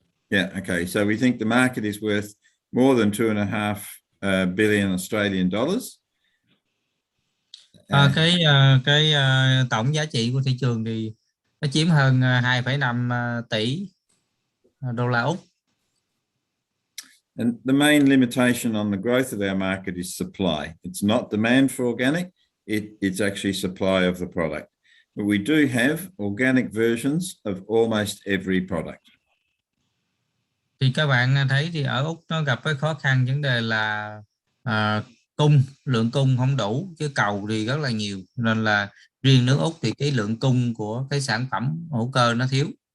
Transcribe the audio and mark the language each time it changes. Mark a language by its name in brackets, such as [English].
[English] Yeah, okay, so we think the market is worth more than 2.5 billion Australian dollars. [Vietnamese] Cái tổng giá trị của thị trường thì nó chiếm hơn 2,5 tỷ đô la Úc. [English] And the main limitation on the growth of our market is supply. It's not demand for organic, it's actually supply of the product. But we do have organic versions of almost every product. [Vietnamese] Thì các bạn thấy thì ở Úc nó gặp cái khó khăn vấn đề là lượng cung không đủ, chứ cầu thì rất là nhiều, nên là riêng nước Úc thì cái lượng cung của cái sản phẩm hữu cơ nó thiếu.